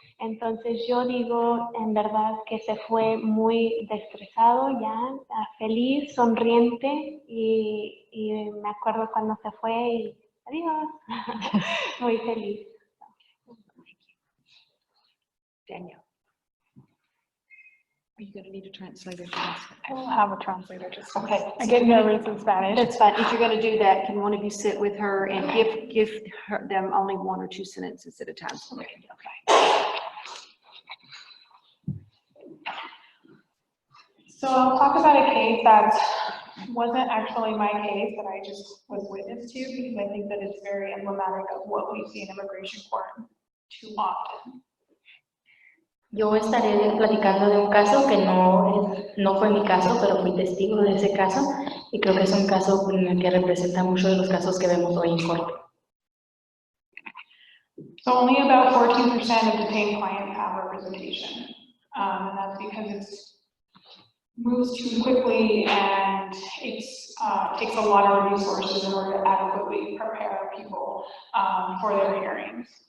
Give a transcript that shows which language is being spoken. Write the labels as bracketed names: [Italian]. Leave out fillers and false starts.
[Spanish] Entonces yo digo en verdad que se fue muy estresado ya, feliz, sonriente y me acuerdo cuando se fue y adiós, muy feliz. [English] Daniel. Are you gonna need a translator for this? I will have a translator just. Okay. I get nervous in Spanish. That's fine. If you're gonna do that, can one of you sit with her and give them only 1 or 2 sentences at a time? Okay. So I'll talk about a case that wasn't actually my case, that I just was witness to, because I think that it's very emblematic of what we see in immigration court too often. [Spanish] Yo estaré platicando de un caso que no fue mi caso, pero fui testigo de ese caso y creo que es un caso que representa muchos de los casos que vemos hoy en corte. [English] So only about 14% of detained clients have representation. And that's because it's moves too quickly and it's takes a lot of resources in order to adequately prepare people for their hearings.